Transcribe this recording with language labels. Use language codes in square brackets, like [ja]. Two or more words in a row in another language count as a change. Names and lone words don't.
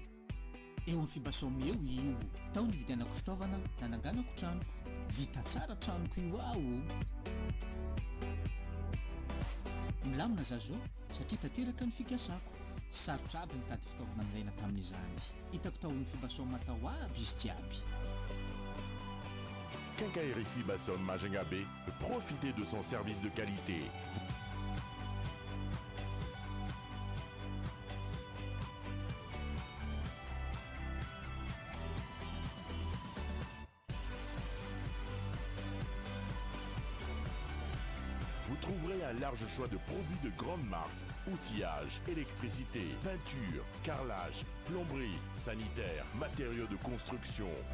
[mg] Eo amin'ny fibasome eo io tao ny vidianako fitaovana nananganako tranoko vita tsara tranoko io aho milamina zazo satria tanteraka ny fikasako sarotra aby nitady fitaovana niraina tamin'izany hitako tao amin'ny fibasome matao aby izy jiaby. [fr] Quincaillerie Fibasom Majengabé, profitez de son service de qualité. Vous trouverez un large choix de produits de grande marque, outillage, électricité, peinture, carrelage, plomberie, sanitaire, matériaux de construction.